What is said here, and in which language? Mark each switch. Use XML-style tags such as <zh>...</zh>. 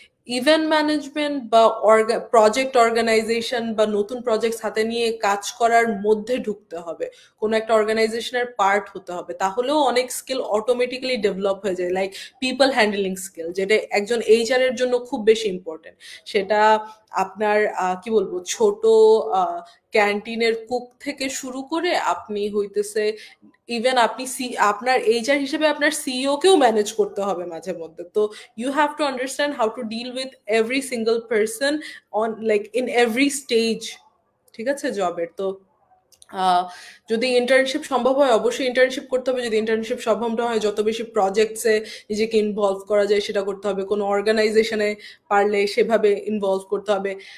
<bn>Event management বা project organisation বা নতুন প্রজেক্ট হাতে নিয়ে কাজ করার মধ্যে ঢুকতে হবে, কোনো একটা অর্গানাইজেশনের পার্ট হতে হবে, তাহলেও অনেক স্কিল অটোমেটিক্যালি ডেভেলপ হয়ে যায়, লাইক পিপল হ্যান্ডলিং স্কিল, যেটা একজন এইচআর এর জন্য খুব বেশি ইম্পর্টেন্ট। সেটা আপনার কি বলবো, ছোট ক্যান্টিনের কুক থেকে শুরু করে আপনি হইতেছে ইভেন আপনি আপনার এইচআর হিসেবে আপনার সিইও কেও ম্যানেজ করতে হবে মাঝে মধ্যে।</bn> <en>তো you have to understand how to deal with every single person on like in every stage,</en> <bn>ঠিক আছে, জবের। তো যদি ইন্টার্নশিপ সম্ভব হয় অবশ্যই ইন্টার্নশিপ করতে হবে, যদি ইন্টার্নশিপ সম্ভব না হয় যত বেশি প্রজেক্টসে নিজেকে ইনভলভ করা যায় সেটা করতে হবে, কোনো অর্গানাইজেশনে পারলে সেভাবে ইনভলভ করতে হবে।</bn>